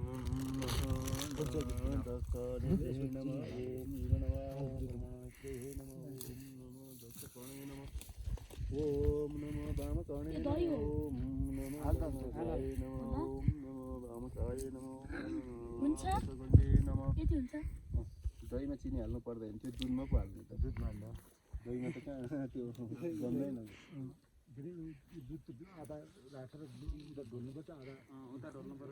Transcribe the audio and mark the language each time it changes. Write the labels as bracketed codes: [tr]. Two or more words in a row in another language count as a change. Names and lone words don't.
[sa] ओम नमो वामकर्णे ओम नमो वामकाय नमो ओम नमो वामकाय नमो [ne] हुन्छ यति हुन्छ दहीमा चिनी हाल्नु पर्दैन त्यो दुधमा पो हाल्नु त दुधमा हाल्दा दहीमा त कहाँ त्यो गन्दैन दुध आधा राखेर उता ढोल्नुपर्छ आधा उता ढल्नु पर्यो